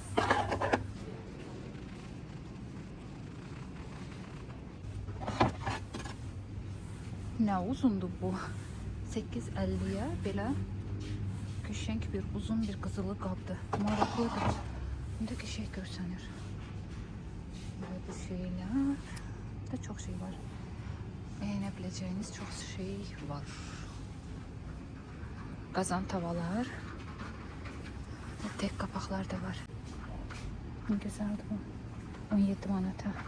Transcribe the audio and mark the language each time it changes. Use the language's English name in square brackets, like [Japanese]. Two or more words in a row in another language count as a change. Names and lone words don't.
[Azerbaijani] Nə uzundur bu? 8.50'ye belə qəşəng bir uzun bir qızılı qabdır. Maraqlıdır. Bunda qəşəng görsənir. [Turkish] Böyle bu şeyler de çok şey var. Beğenebileceğiniz çok şey var. Qazan tavalar. Tek kapaklar da var. Güzeldi bu. 17 manata.